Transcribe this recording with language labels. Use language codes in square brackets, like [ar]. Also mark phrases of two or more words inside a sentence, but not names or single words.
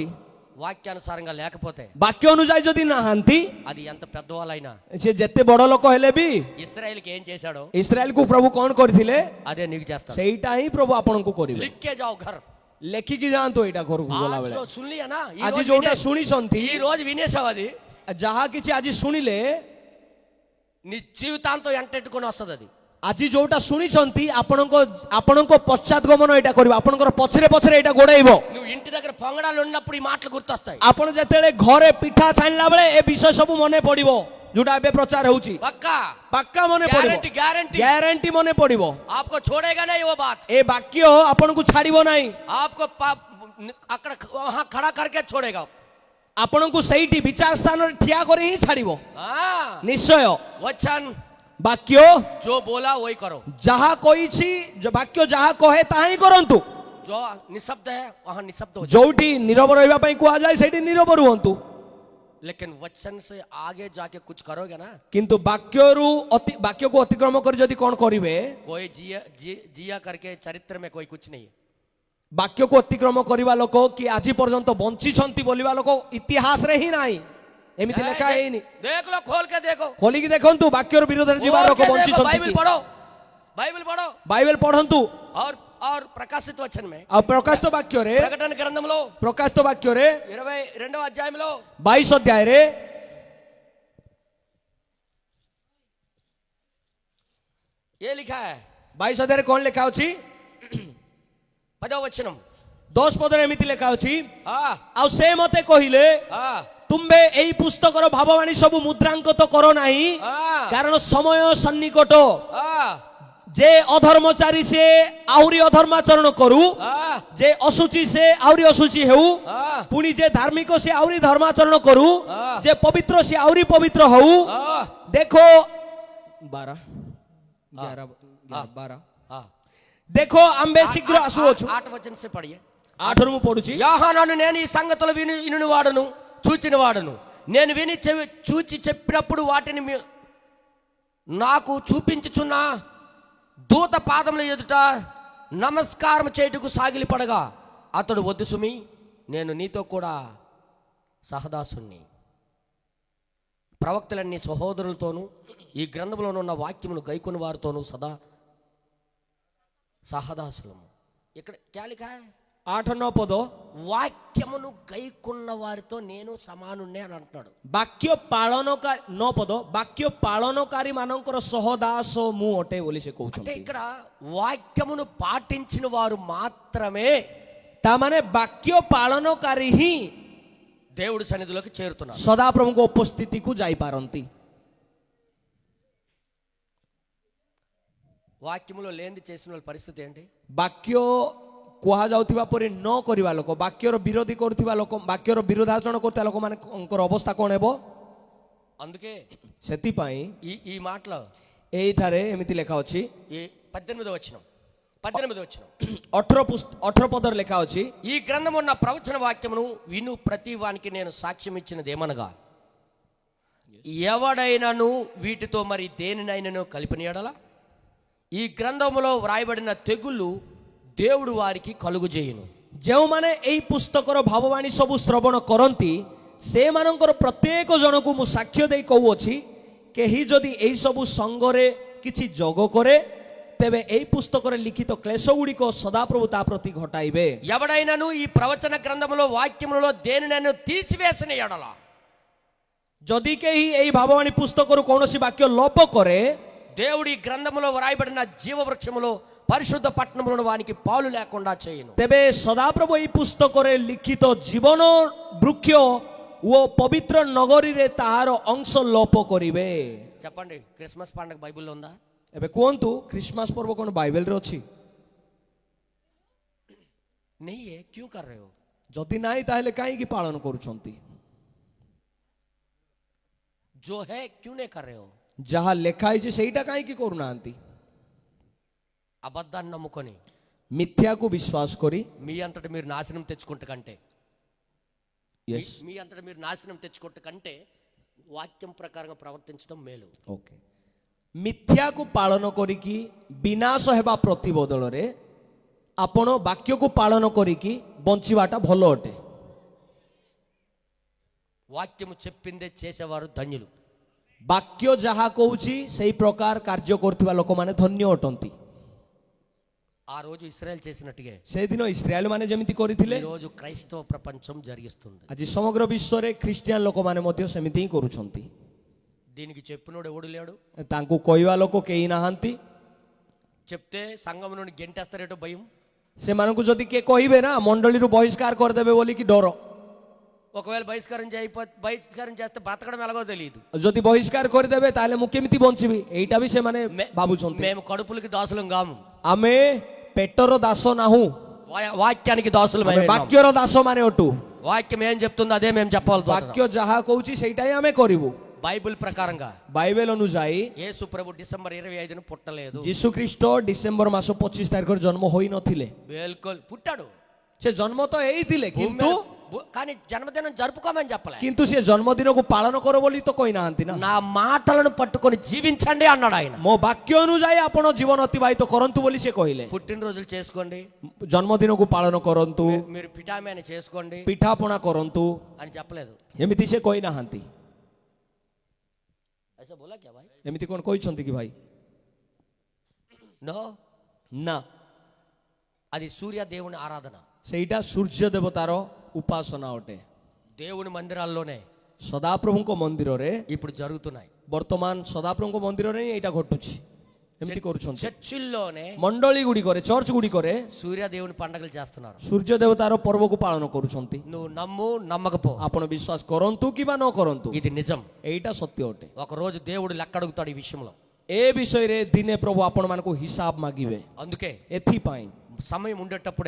[te] వాక్యానుసారంగా లేకపోతే [or] ବାକ୍ୟ ଅନୁଯାୟୀ ଯଦି ନାହାନ୍ତି, [te] అది ఎంత పెద్దవాళ్ళైనా [or] ସେ ଯେତେ ବଡ ଲୋକ ହେଲେ ବି [te] ఇశ్రాయేలుకి ఏం చేశాడో [or] ଇସ୍ରାଏଲକୁ ପ୍ରଭୁ କଣ କରିଥିଲେ [te] అదే నీకు చేస్తాడు. [or] ସେଇଟା ହିଁ ପ୍ରଭୁ ଆପଣଙ୍କୁ କରିବେ। [hi] लिखके जाओ घर. [or] ଲେଖିକି ଯାଆନ୍ତୁ ଏଇଟା ଘରକୁ ଗଲା ବେଳେ। [hi] सुनलिया ना [or] ଆଜି ଯୋଉଟା ଶୁଣିଛନ୍ତି, [te] ఈ రోజు వినేసావు అది [or] ଯାହା କିଛି ଆଜି ଶୁଣିଲେ, [te] నీ జీవితాంతం ఎంటెట్టుకొని వస్తుంది అది. [or] ଆଜି ଯୋଉଟା ଶୁଣିଛନ୍ତି ଆପଣଙ୍କ ପଶ୍ଚାତଗମନ ଏଇଟା କରିବ, ଆପଣଙ୍କର ପଛରେ ପଛରେ ଏଇଟା ଗୋଡେଇବ। [te] నువ్వు ఇంటి దగ్గర పొంగడాలు ఉన్నప్పుడు ఈ మాటలు గుర్తొస్తాయి. [or] ଆପଣ ଯେତେବେଳେ ଘରେ ପିଠା ଛାଣିଲା ବେଳେ ଏ ବିଷୟ ସବୁ ମନେ పడిବ, ଯୋଉଟା ଏବେ ପ୍ରଚାର ହଉଛି। [te] పక్కా [or] ପାକ୍କା ମନେ ପଡିବ, [en] guarantee guarantee [or] ଗ୍ୟାରେଣ୍ଟି ମନେ ପଡିବ। [hi] आपको छोड़ेगा नहीं वो बात. [or] ଏ ବାକ୍ୟ ଆପଣଙ୍କୁ ଛାଡିବ ନାହିଁ, [hi] आपको అక్కడ वहां खड़ा करके छोड़ेगा. [or] ଆପଣଙ୍କୁ ସେଇଠି ବିଚାର ସ୍ଥାନରେ ଠିଆ କରି ହିଁ ଛାଡିବ [hi] हाँ, [or] ନିଶ୍ଚୟ। [hi] वचन [or] ବାକ୍ୟ [hi] जो बोला वही करो. [or] ଯାହା କହିଛି, ବାକ୍ୟ ଯାହା କହେ ତାହା ହିଁ କରନ୍ତୁ। [hi] जो निशब्द है वहां निशब्द हो जाओ. [or] ଯୋଉଠି ନୀରବ ରହିବା ପାଇଁ କୁହାଯାଏ ସେଇଠି ନୀରବ ରୁହନ୍ତୁ। [hi] लेकिन वचन से आगे जाके कुछ करोगे ना, [or] କିନ୍ତୁ ବାକ୍ୟକୁ ଅତିକ୍ରମ କରି ଯଦି କଣ କରିବେ, [hi] कोई जिया करके चरित्र में कोई कुछ नहीं है. [or] ବାକ୍ୟକୁ ଅତିକ୍ରମ କରିବା ଲୋକ କି ଆଜି ପର୍ଯ୍ୟନ୍ତ ବଞ୍ଚିଛନ୍ତି ବୋଲିବା ଲୋକ ଇତିହାସରେ ହିଁ ନାହିଁ, ଏମିତି ଲେଖା ହେଇନି। [hi] देख लो, खोल के देखो, [or] ଖୋଲିକି ଦେଖନ୍ତୁ ବାକ୍ୟର ବିରୋଧରେ ଯିବା [hi] खोल [or] ଲୋକ [hi] के देखो. [or] ବଞ୍ଚିଛନ୍ତି [hi] बाइबल [or] କି? [hi] पढ़ो, बाइबल पढ़ो. [or] ବାଇବେଲ ପଢନ୍ତୁ। [hi] और प्रकाशित वचन में [or] ଆଉ ପ୍ରକାଶିତ ବାକ୍ୟରେ, [te] ప్రకటన గ్రంథంలో [or] ପ୍ରକାଶିତ ବାକ୍ୟରେ [te] 22వ అధ్యాయంలో [or] 22 ଅଧ୍ୟାୟରେ [hi] ये लिखा है. [or] 22 ଅଧ୍ୟାୟରେ କଣ ଲେଖା ଅଛି? [te] 10వ వచనం. [or] 10 ପଦରେ ଏମିତି ଲେଖା ଅଛି, [hi] हाँ [or] ଆଉ ସେ ମତେ କହିଲେ, [hi] हाँ [or] ତୁମ୍ଭେ ଏଇ ପୁସ୍ତକର ଭାବବାଣୀ ସବୁ ମୁଦ୍ରାଙ୍କତ କର ନାହିଁ, [hi] हाँ [or] କାରଣ ସମୟ ସନ୍ନିକଟ। [hi] हाँ [or] ଯେ ଅଧର୍ମଚାରୀ ସେ ଆହୁରି ଅଧର୍ମାଚରଣ କରୁ, [hi] हाँ [or] ଯେ ଅଶୁଚି ସେ ଆହୁରି ଅଶୁଚି ହେଉ, [hi] हाँ [or] ପୁଣି ଯେ ଧାର୍ମିକ ସେ ଆହୁରି ଧର୍ମାଚରଣ କରୁ, ହଁ। ଯେ ପବିତ୍ର ସେ ଆହୁରି ପବିତ୍ର ହଉ। [hi] हाँ [or] ଦେଖ 12 [hi] हाँ. [or] ଦେଖ ଆମ୍ଭେ ଶୀଘ୍ର ଆସୁଅଛୁ। [hi] 8 వచనం से पढ़िए. [or] 8ରୁ ମୁଁ పଢୁଛି। [te] యోహాను నేను ఈ సంగతులు విని వాడును చూచిన వాడును. నేను విని చూచి చెప్పినప్పుడు వాటిని నాకు చూపించుచున్న దూత పాదముల ఎదుట నమస్కారం చేయుటకు సాగిలిపడగా అతడు వద్దు సుమి, నేను నీతో కూడా సహదాసుని. ప్రవక్తలన్నీ సహోదరులతోనూ ఈ గ్రంథంలో ఉన్న వాక్యమును గైకొని వారితోనూ సదా సహదాసులము. [hi] ఇక్కడ क्या लिखा है? [or] 8-9 ପଦ, [te] వాక్యమును గైకున్న వారితో నేను సమానున్నే అని అంటున్నాడు. [or] ବାକ୍ୟ ପାଳନକାରୀ 9 ପଦ, ବାକ୍ୟ ପାଳନକାରୀ ମାନଙ୍କର ସହଦାସ ମୁଁ ଅଟେ ବୋଲି ସେ [te] అంటే [or] କହୁଛନ୍ତି। [te] ఇక్కడ వాక్యమును పాటించిన వారు మాత్రమే [or] ତା ମାନେ ବାକ୍ୟ ପାଳନକାରୀ ହିଁ [te] దేవుడి సన్నిధిలోకి చేరుతున్నారు. [or] ସଦାପ୍ରଭୁଙ୍କ ଉପସ୍ଥିତିକୁ ଯାଇପାରନ୍ତି। [te] వాక్యములో లేనిది చేసిన వాళ్ళ పరిస్థితి ఏంటి? [or] ବାକ୍ୟ କୁହାଯାଉଥିବା ପରେ ନ କରିବା ଲୋକ, ବାକ୍ୟର ବିରୋଧୀ କରୁଥିବା ଲୋକ, ବାକ୍ୟର ବିରୋଧାଚରଣ କରୁଥିବା ଲୋକମାନଙ୍କର ଅବସ୍ଥା କଣ ହେବ? [te] అందుకే [or] ସେଥିପାଇଁ [te] ఈ మాటలో [or] ଏଇଠାରେ ଏମିତି ଲେଖା ଅଛି, [te] ఈ 18వ వచనం [or] 18 ପଦରେ ଲେଖା ଅଛି, [te] ఈ గ్రంథం ఉన్న ప్రవచన వాక్యమును విను ప్రతి వానికి నేను సాక్ష్యం ఇచ్చినది ఏమనగా, ఎవడైనను వీటితో మరి దేనినైనను కలిపిన యెడల ఈ గ్రంథములో వ్రాయబడిన తెగులు దేవుడు వారికి కలుగు చేయును. [or] ଯେଉଁମାନେ ଏଇ ପୁସ୍ତକର ଭାବବାଣୀ ସବୁ ଶ୍ରବଣ କରନ୍ତି ସେମାନଙ୍କର ପ୍ରତ୍ୟେକ ଜଣକୁ ମୁଁ ସାକ୍ଷ୍ୟ ଦେଇ କହୁଅଛି, କେହି ଯଦି ଏଇ ସବୁ ସଙ୍ଗରେ କିଛି ଯୋଗ କରେ ତେବେ ଏଇ ପୁସ୍ତକରେ ଲିଖିତ କ୍ଲେଶ ଗୁଡ଼ିକ ସଦାପ୍ରଭୁ ତା ପ୍ରତି ଘଟାଇବେ। [te] ఎవడైనాను ఈ ప్రవచన గ్రంథములో వాక్యములలో దేనినైనా తీసివేసిన ఎడల [or] ଯଦି କେହି ଏଇ ଭାବବାଣୀ ପୁସ୍ତକରୁ କୌଣସି ବାକ୍ୟ ଲୋପ କରେ, [te] దేవుడి గ్రంథములో వ్రాయబడిన జీవవృక్షములో పరిశుద్ధ పట్టణములను వానికి పాలు లేకుండా చేయను. [or] ତେବେ ସଦାପ୍ରଭୁ ଏଇ ପୁସ୍ତକରେ ଲିଖିତ ଜୀବନ ବୃକ୍ଷ ଓ ପବିତ୍ର ନଗରୀରେ ତାହାର ଅଂଶ ଲୋପ କରିବେ। [te] చెప్పండి, క్రిస్మస్ పండుగ బైబిల్లో ఉందా? [or] ଏବେ କୁହନ୍ତୁ, ଖ୍ରୀଷ୍ଟମାସ ପର୍ବ କଣ ବାଇବେଲରେ ଅଛି? [hi] नहीं है, क्यों कर रहे हो? [or] ଯଦି ନାହିଁ ତାହେଲେ କାହିଁକି ପାଳନ କରୁଛନ୍ତି? [hi] जो है क्यों नहीं कर रहे हो? [or] ଯାହା ଲେଖା ହେଇଛି ସେଇଟା କାହିଁକି କରୁନାହାନ୍ତି? [te] అబద్ధాన్ని నమ్ముకొని [or] ମିଥ୍ୟାକୁ ବିଶ୍ୱାସ କରି [te] మీ అంతటి మీరు నాశనం తెచ్చుకుంటే కంటే [en] yes [te] మీ అంతటి మీరు నాశనం తెచ్చుకుంటే కంటే వాక్యం ప్రకారంగా ప్రవర్తించడం మేలు. [or] ଓକେ, ମିଥ୍ୟାକୁ ପାଳନ କରିକି ବିନାଶ ହେବା ପ୍ରତିବଦଳରେ ଆପଣ ବାକ୍ୟକୁ ପାଳନ କରିକି ବଞ୍ଚିବାଟା ଭଲ ଅଟେ। [te] వాక్యము చెప్పిందే చేసేవారు ధన్యులు. [or] ବାକ୍ୟ ଯାହା କହୁଛି ସେଇ ପ୍ରକାର କାର୍ଯ୍ୟ କରୁଥିବା ଲୋକମାନେ ଧନ୍ୟ ଅଟନ୍ତି। [te] ఆ రోజు ఇశ్రాయేల్ చేసినట్టుగా [or] ସେଦିନ ଇସ୍ରାଏଲ ମାନେ ଯେମିତି କରିଥିଲେ, [te] ఈ రోజు క్రైస్తవ ప్రపంచం జరిగిస్తుంది. [or] ଆଜି ସମଗ୍ର ବିଶ୍ୱରେ ଖ୍ରୀଷ୍ଟିଆନ ଲୋକମାନେ ମଧ୍ୟ ସେମିତି ହିଁ କରୁଛନ୍ତି। [te] దీనికి చెప్పినోడు ఎవడు లేడు. [or] ତାଙ୍କୁ କହିବା ଲୋକ କେହି ନାହାନ୍ତି। [te] చెప్తే సంఘం నుండి గెంటేస్తారేటో భయం. [or] ସେମାନଙ୍କୁ ଯଦି କିଏ କହିବେ ନା ମଣ୍ଡଳୀରୁ ବହିଷ୍କାର କରିଦେବେ ବୋଲିକି ଡର। [te] ఒకవేళ బహిష్కారం చేస్తే బ్రతకడం ఎలాగో తెలియదు. [or] ଯଦି ବହିଷ୍କାର କରିଦେବେ ତାହେଲେ ମୁଁ କେମିତି ବଞ୍ଚିବି, ଏଇଟା ବି ସେମାନେ ଭାବୁଛନ୍ତି। [te] మేము కడుపులకి దాసులం కాము, [or] ଆମେ ପେଟର ଦାସ ନାହୁଁ, [te] వాక్యానికి దాసులం. [or] ବାକ୍ୟର ଦାସ ମାନେ ଅଟୁ। [te] వాక్యం ఏం చెప్తుందో అదే మేము చెప్పాలి. [or] ବାକ୍ୟ ଯାହା କହୁଛି ସେଇଟା ହିଁ ଆମେ କରିବୁ। [te] బైబిల్ ప్రకారంగా [or] ବାଇବେଲ ଅନୁଯାୟୀ [te] యేసు ప్రభు డిసెంబర్ 25న పుట్టలేదు. [or] ଯୀଶୁ ଖ୍ରୀଷ୍ଟ ଡିସେମ୍ବର ମାସ 25 ତାରିଖରେ ଜନ୍ମ ହୋଇନଥିଲେ। [te] బిల్కుల్ పుట్టాడు. [or] ସେ ଜନ୍ମ ତ ହେଇଥିଲେ, [te] కానీ జన్మదినం జరుపుకోమని చెప్పలే. [or] କିନ୍ତୁ ସେ ଜନ୍ମଦିନକୁ ପାଳନ କର ବୋଲି ତ କହିନାହାନ୍ତି ନା। [te] నా మాటలను పట్టుకొని జీవించండి అన్నాడు ఆయన. [or] ମୋ ବାକ୍ୟ ଅନୁଯାୟୀ ଆପଣ ଜୀବନ ଅତିବାହିତ କରନ୍ତୁ ବୋଲି ସେ କହିଲେ। [te] పుట్టినరోజులు చేసుకోండి, [or] ଜନ୍ମଦିନକୁ ପାଳନ କରନ୍ତୁ, [te] మీరు పిఠామేని చేసుకోండి [or] ପିଠାପଣା କରନ୍ତୁ [te] అని చెప్పలేదు. [or] ଏମିତି ସେ କହିନାହାନ୍ତି। [hi] ऐसा बोला क्या भाई? [or] ଏମିତି କଣ କହିଛନ୍ତି କି ଭାଇ? [te] నో, [or] ନା, [te] అది సూర్య దేవుని ఆరాధన. [or] ସେଇଟା ସୂର୍ଯ୍ୟ ଦେବତାର ଉପାସନା ଅଟେ। [te] దేవుని మందిరాల్లోనే [or] ସଦାପ୍ରଭୁଙ୍କ ମନ୍ଦିରରେ [te] ఇప్పుడు జరుగుతున్నాయి. [or] ବର୍ତ୍ତମାନ ସଦାପ୍ରଭୁଙ୍କ ମନ୍ଦିରରେ ହିଁ ଏଇଟା ଘଟୁଛି। ଏମିତି କରୁଛନ୍ତି। [te] చర్చిల్లోనే [or] ମଣ୍ଡଳୀ ଗୁଡ଼ିକରେ, ଚର୍ଚ୍ଚ ଗୁଡ଼ିକରେ [te] సూర్య దేవుని పండుగలు చేస్తున్నారు. [or] ସୂର୍ଯ୍ୟ ଦେବତାର ପର୍ବକୁ ପାଳନ କରୁଛନ୍ତି। [te] నువ్వు నమ్ము నమ్మకపో, [or] ଆପଣ ବିଶ୍ୱାସ କରନ୍ତୁ କିମ୍ବା ନ କରନ୍ତୁ, [te] ఇది నిజం. [or] ଏଇଟା సତ୍ୟ ଅଟେ। [te] ఒక రోజు దేవుడు లెక్క అడుగుతాడు ఈ విషయంలో. [or] ଏ ବିଷୟରେ ଦିନେ ପ୍ରଭୁ ଆପଣମାନଙ୍କୁ ହିସାବ ମାଗିବେ। [te] అందుకే [or] ଏଥିପାଇଁ [te] సమయం ఉండేటప్పుడే